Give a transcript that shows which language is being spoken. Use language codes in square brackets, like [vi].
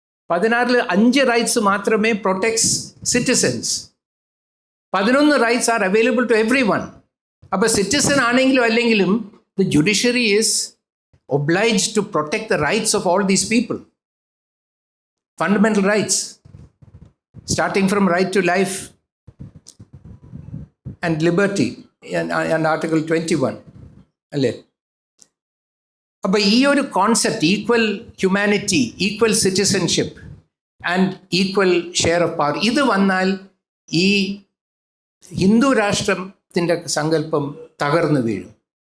[en] 16 5 rights മാത്രമേ protects citizens. 11 rights are available to everyone. [ml] അപ്പോൾ citizen ആണെങ്കിലും അല്ലെങ്കിലും [en] The judiciary is obliged to protect the rights of all these people. Fundamental rights starting from right to life and liberty and Article 21 അല്ലേ? [ml] അപ്പോൾ ഈ ഒരു concept [en] equal humanity, equal citizenship and equal share of power, [ml] ഇത് വന്നാൽ ഈ ഹിന്ദു രാഷ്ട്രത്തിൻ്റെ സങ്കല്പം തകർന്നു വീഴും.